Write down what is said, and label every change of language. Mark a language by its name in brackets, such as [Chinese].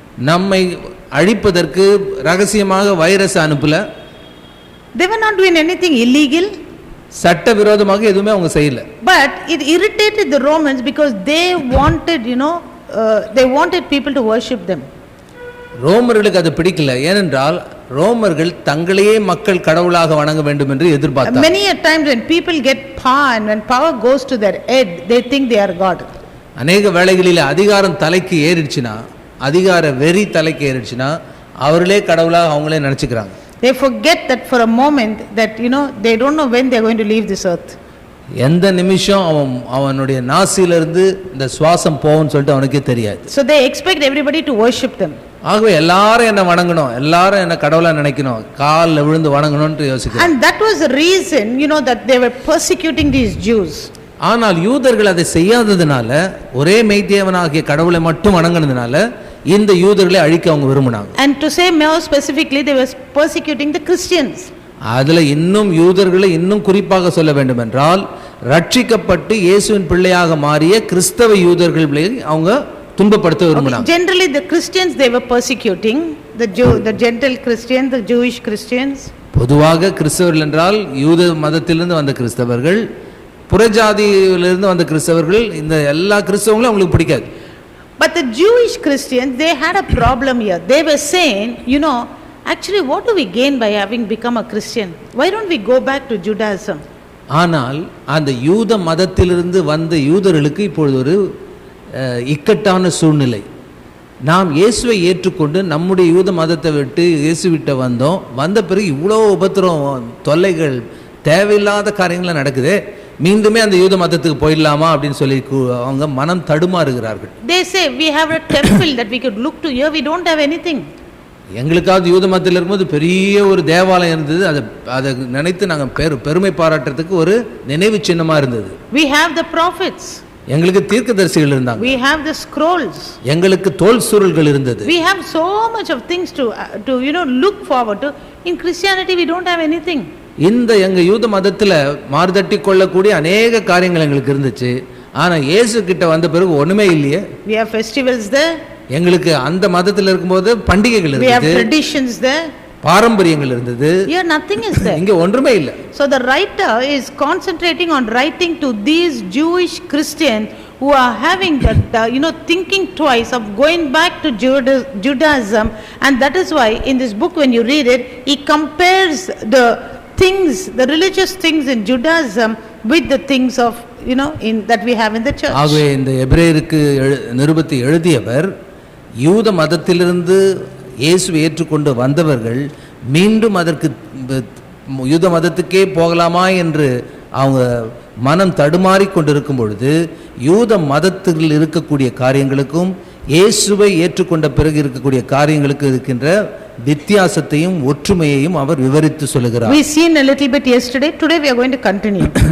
[Tamil] நம்மை அழிப்பதற்கு ரகசியமாக வைரஸ் அனுப்பல. [English] They were not doing anything illegal. [Tamil] சட்டவிரோதமாக எதுவுமே அவங்க செய்யல. [English] But it irritated the Romans because they wanted they wanted people to worship them. [Tamil] ரோமர்களுக்கு அது பிடிக்கல. ஏனென்றால் ரோமர்கள் தங்களையே மக்கள் கடவுளாக வணங்க வேண்டும் என்று எதிர்பார்த்தார். [English] Many a times when people get power and when power goes to their head, they think they are God. [Tamil] அநேக வேளைகளில் அதிகாரம் தலைக்கு ஏறிடுச்சுன்னா, அதிகார வெறி தலைக்கு ஏறிடுச்சுன்னா அவர்களே கடவுளாக அவங்களே நினைச்சுக்கிறாங்க. [English] They forget that for a moment that they don't know when they are going to leave this earth. [Tamil] எந்த நிமிஷம் அவனுடைய நாசியிலிருந்து இந்த சுவாசம் போகும்னு சொல்லிட்டு அவனுக்கே தெரியாது. [English] So they expect everybody to worship them. [Tamil] ஆகவே எல்லாரும் என்ன வணங்கணும், எல்லாரும் என்ன கடவுளா நினைக்கணும், காலில் விழுந்து வணங்கணும்னு யோசிக்கிறாங்க. [English] And that was the reason that they were persecuting these Jews. [Tamil] ஆனால் யூதர்கள் அதை செய்யாததுனால, ஒரே மெய்தேவனாகிய கடவுளை மட்டும் வணங்கினதுனால இந்த யூதர்களை அழிக்க அவங்க விரும்பினாங்க. [English] And to say more specifically, they were persecuting the Christians. [Tamil] அதுல இன்னும் யூதர்களை இன்னும் குறிப்பாக சொல்ல வேண்டும் என்றால், ரட்சிக்கப்பட்டு இயேசுவின் பிள்ளையாக மாறிய கிறிஸ்தவ யூதர்களை அவங்க துன்பப்படுத்த விரும்பினாங்க. [English] Generally the Christians they were persecuting, the Gentile Christians, the Jewish Christians. [Tamil] பொதுவாக கிறிஸ்தவர்கள் என்றால் யூத மதத்திலிருந்து வந்த கிறிஸ்தவர்கள், புறஜாதியிலிருந்து வந்த கிறிஸ்தவர்கள், இந்த எல்லா கிறிஸ்தவங்களும் அவங்களுக்கு பிடிக்காது. [English] But the Jewish Christians, they had a problem here. They were saying, actually what do we gain by having become a Christian? Why don't we go back to Judaism? [Tamil] ஆனால் அந்த யூத மதத்திலிருந்து வந்த யூதர்களுக்கு இப்பொழுது ஒரு இக்கட்டான சூழ்நிலை. நாம் இயேசுவை ஏற்றுக்கொண்டு நம்முடைய யூத மதத்தை விட்டு இயேசுவிட்ட வந்தோம், வந்த பிறகு இவ்வளோ உபத்திரம், தொல்லைகள், தேவையில்லாத காரியங்கள்லாம் நடக்குது, மீண்டுமே அந்த யூத மதத்துக்கு போயிடலாமா அப்படின்னு சொல்லி அவங்க மனம் தடுமாறுகிறார்கள். [English] They say we have a temple that we could look to, here we don't have anything. [Tamil] எங்களுக்காவது யூத மதத்தில் இருக்கும்போது பெரிய ஒரு தேவாலயம் இருந்தது, அதை நினைத்து நாங்கள் பெருமை பாராட்டுறதுக்கு ஒரு நினைவு சின்னமாக இருந்தது. [English] We have the prophets. [Tamil] எங்களுக்கு தீர்க்கதரிசிகள் இருந்தாங்க. [English] We have the scrolls. [Tamil] எங்களுக்கு தோல் சுருள்கள் இருந்தது. [English] We have so much of things to look forward to. In Christianity we don't have anything. [Tamil] இந்த எங்க யூத மதத்துல மார்தட்டி கொள்ளக்கூடிய அநேக காரியங்கள் எங்களுக்கு இருந்துச்சு. ஆனா இயேசு கிட்ட வந்த பிறகு ஒண்ணுமே இல்லையே. [English] We have festivals there. [Tamil] எங்களுக்கு அந்த மதத்துல இருக்கும்போது பண்டிகைகள் இருந்தது. [English] We have traditions there. [Tamil] பாரம்பரியங்கள் இருந்தது. [English] Here nothing is there. [Tamil] இங்க ஒன்றுமே இல்ல. [English] So the writer is concentrating on writing to these Jewish Christians who are having that thinking twice of going back to Judaism, and that is why in this book when you read it, he compares the things, the religious things in Judaism with the things of in that we have in the church. [Tamil] ஆகவே இந்த எபிரேயருக்கு நிருபத்தை எழுதியவர் யூத மதத்திலிருந்து இயேசுவை ஏற்றுக்கொண்டு வந்தவர்கள் மீண்டும் அதற்கு யூத மதத்துக்கே போகலாமா என்று அவங்க மனம் தடுமாறி கொண்டிருக்கும் பொழுது, யூத மதத்தில் இருக்கக்கூடிய காரியங்களுக்கும் இயேசுவை ஏற்றுக்கொண்ட பிறகு இருக்கக்கூடிய காரியங்களுக்கு இருக்கின்ற வித்தியாசத்தையும் ஒற்றுமையையும் அவர் விவரித்து சொல்லுகிறார். [English] We seen a little bit yesterday, today we are going to continue.